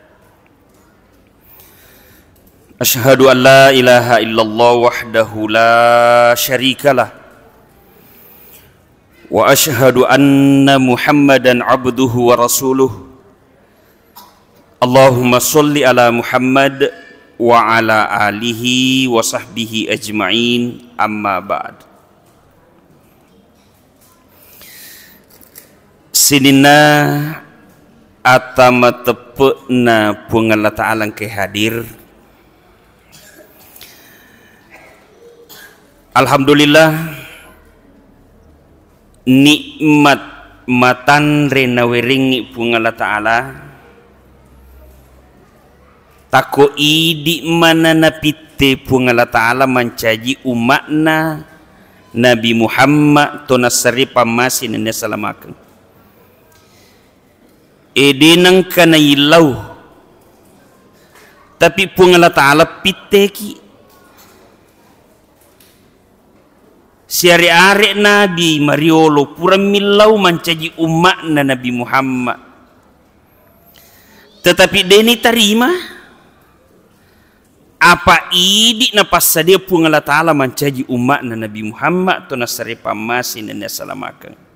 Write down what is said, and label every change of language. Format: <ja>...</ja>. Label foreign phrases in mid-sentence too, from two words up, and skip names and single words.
<ar>أشهد أن لا إله إلا الله وحده لا شريك له وأشهد أن محمدا عبده ورسوله. اللهم صل على محمد وعلى آله وصحبه أجمعين أما بعد.</ar> <bug>Sinina atama tepena pung Allah Ta'ala ke hadir. Alhamdulillah nikmat matan rena weringi pung Allah Ta'ala. Tako idi mana napite pung Allah Ta'ala mencaji umatna Nabi Muhammad tonasari pamasin nene salamakan. Edinang kana ilau tapi pun Allah Ta'ala piteki siari-ari Nabi Mariolo pura milau mencaji umat Nabi Muhammad, tetapi deni terima apa idi na pasadia pun Allah Ta'ala mencaji umat Nabi Muhammad tu nasari pamasin dan salamakan.</bug>